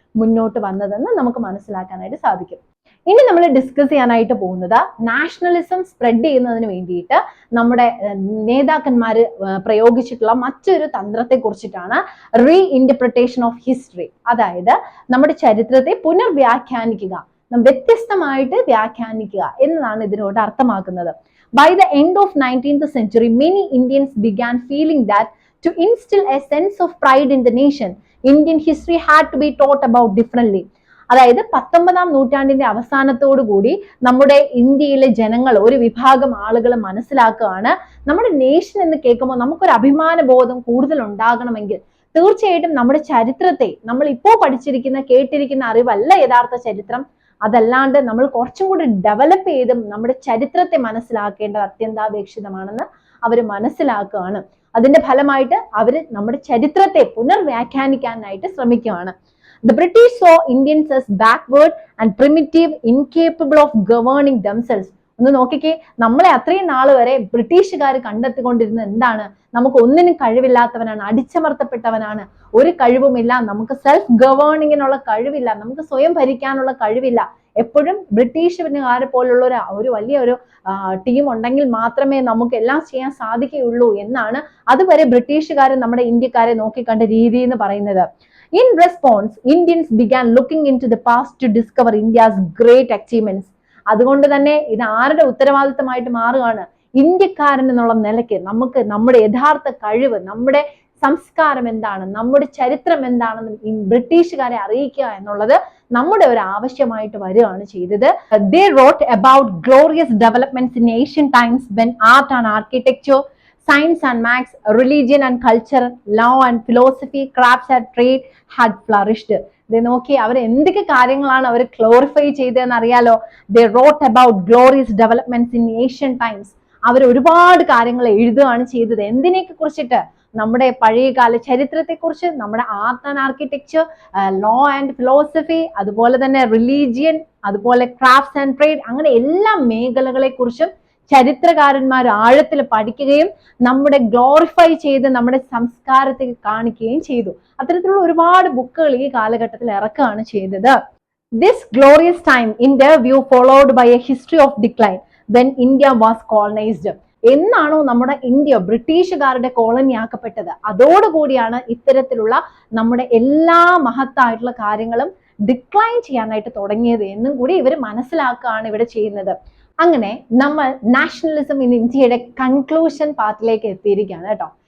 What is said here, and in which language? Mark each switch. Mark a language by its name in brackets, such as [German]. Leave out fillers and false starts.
[Malayalam] മുന്നോട്ട് വന്നതെന്ന് നമുക്ക് മനസ്സിലാക്കാനായിട്ട് സാധിക്കും. ഇനി നമ്മൾ ഡിസ്കസ് ചെയ്യാനായിട്ട് പോകുന്നത് നാഷണലിസം സ്പ്രെഡ് ചെയ്യുന്നതിന് വേണ്ടിയിട്ട് നമ്മുടെ നേതാക്കന്മാർ പ്രയോഗിച്ചിട്ടുള്ള മറ്റൊരു തന്ത്രത്തെ കുറിച്ചിട്ടാണ്. [English] Reinterpretation of history. [Malayalam] അതായത് നമ്മുടെ ചരിത്രത്തെ പുനർവ്യാഖ്യാനിക്കുക, വ്യത്യസ്തമായിട്ട് വ്യാഖ്യാനിക്കുക എന്നതാണ് ഇതിനോട് അർത്ഥമാക്കുന്നത്. [English] By the end of 19th century, many Indians began feeling that to instill a sense of pride in the nation, Indian history had to be taught about differently. [Malayalam] അതായത് 19ാം നൂറ്റാണ്ടിന്റെ അവസാനത്തോടു കൂടി നമ്മുടെ ഇന്ത്യയിലെ ജനങ്ങൾ, ഒരു വിഭാഗം ആളുകൾ മനസ്സിലാക്കുകയാണ്, നമ്മുടെ നേഷൻ എന്ന് കേൾക്കുമ്പോൾ നമുക്കൊരു അഭിമാന ബോധം കൂടുതൽ ഉണ്ടാകണമെങ്കിൽ തീർച്ചയായിട്ടും നമ്മുടെ ചരിത്രത്തെ, നമ്മൾ ഇപ്പോൾ പഠിച്ചിരിക്കുന്ന കേട്ടിരിക്കുന്ന അറിവല്ല യഥാർത്ഥ ചരിത്രം, അതല്ലാണ്ട് നമ്മൾ കുറച്ചും കൂടി ഡെവലപ്പ് ചെയ്ത് നമ്മുടെ ചരിത്രത്തെ മനസ്സിലാക്കേണ്ടത് അത്യന്താപേക്ഷിതമാണെന്ന് അവർ മനസ്സിലാക്കുകയാണ്. അതിന്റെ ഫലമായിട്ട് അവർ നമ്മുടെ ചരിത്രത്തെ പുനർവ്യാഖ്യാനിക്കാനായിട്ട് ശ്രമിക്കുകയാണ്. [English] The British saw Indians as backward and primitive, incapable of governing themselves. [Malayalam] ഒന്ന് നോക്കിക്കേ, നമ്മളെ അത്രയും നാൾ വരെ ബ്രിട്ടീഷുകാർ കണ്ടെത്തിക്കൊണ്ടിരുന്നത് എന്താണ്? നമുക്ക് ഒന്നിനും കഴിവില്ലാത്തവനാണ്, അടിച്ചമർത്തപ്പെട്ടവനാണ്, ഒരു കഴിവുമില്ല, നമുക്ക് സെൽഫ് ഗവേണിങ്ങിനുള്ള കഴിവില്ല, നമുക്ക് സ്വയം ഭരിക്കാനുള്ള കഴിവില്ല. എപ്പോഴും ബ്രിട്ടീഷുകാരെ പോലുള്ള ഒരു വലിയൊരു ടീം ഉണ്ടെങ്കിൽ മാത്രമേ നമുക്ക് എല്ലാം ചെയ്യാൻ സാധിക്കുകയുള്ളൂ എന്നാണ് അതുവരെ ബ്രിട്ടീഷുകാർ നമ്മുടെ ഇന്ത്യക്കാരെ നോക്കിക്കണ്ട രീതി എന്ന് പറയുന്നത്. [English] In response, Indians began looking into the past to discover India's great achievements. [Malayalam] അതുകൊണ്ട് തന്നെ ഇത് ആരുടെ ഉത്തരവാദിത്തമായിട്ട് മാറുകയാണ്? ഇന്ത്യക്കാരൻ എന്നുള്ള നിലയ്ക്ക് നമുക്ക് നമ്മുടെ യഥാർത്ഥ കഴിവ്, നമ്മുടെ സംസ്കാരം എന്താണ്, നമ്മുടെ ചരിത്രം എന്താണെന്ന് ബ്രിട്ടീഷുകാരെ അറിയിക്കുക എന്നുള്ളത് നമ്മുടെ ഒരു ആവശ്യമായിട്ട് വരികയാണ് ചെയ്തത്. [English] They wrote about glorious developments in ancient times when art and architecture, science and maths, religion and culture, law and philosophy, crafts and trade had flourished. [Malayalam] ഇത് നോക്കി അവർ എന്തൊക്കെ കാര്യങ്ങളാണ് അവർ ഗ്ലോറിഫൈ ചെയ്തതെന്ന് അറിയാലോ. [English] They wrote about glorious developments in ancient times. [Malayalam] അവർ ഒരുപാട് കാര്യങ്ങൾ എഴുതുകയാണ് ചെയ്തത്. എന്തിനെയൊക്കെ കുറിച്ചിട്ട്? നമ്മുടെ പഴയകാല ചരിത്രത്തെ കുറിച്ച്, നമ്മുടെ art and architecture, law and philosophy, അതുപോലെ തന്നെ റിലീജിയൻ, അതുപോലെ ക്രാഫ്റ്റ്സ് ആൻഡ് ട്രേഡ്, അങ്ങനെ എല്ലാ മേഖലകളെ കുറിച്ചും ചരിത്രകാരന്മാർ ആഴത്തിൽ പഠിക്കുകയും നമ്മുടെ ഗ്ലോറിഫൈ ചെയ്ത് നമ്മുടെ സംസ്കാരത്തെ കാണിക്കുകയും ചെയ്തു. അത്തരത്തിലുള്ള ഒരുപാട് ബുക്കുകൾ ഈ കാലഘട്ടത്തിൽ ഇറക്കുകയാണ് ചെയ്തത്. [English] This glorious time in their view followed by a history of decline when India was colonized. [Malayalam] എന്നാണോ നമ്മുടെ ഇന്ത്യ ബ്രിട്ടീഷുകാരുടെ കോളനി ആക്കപ്പെട്ടത്, അതോടുകൂടിയാണ് ഇത്തരത്തിലുള്ള നമ്മുടെ എല്ലാ മഹത്തായിട്ടുള്ള കാര്യങ്ങളും ഡിക്ലൈൻ ചെയ്യാനായിട്ട് തുടങ്ങിയത് എന്നും കൂടി ഇവർ മനസ്സിലാക്കുകയാണ് ഇവിടെ ചെയ്യുന്നത്. അങ്ങനെ നമ്മൾ നാഷണലിസം ഇൻ ഇന്ത്യയുടെ കൺക്ലൂഷൻ പാർട്ടിലേക്ക് എത്തിയിരിക്കുകയാണ് കേട്ടോ.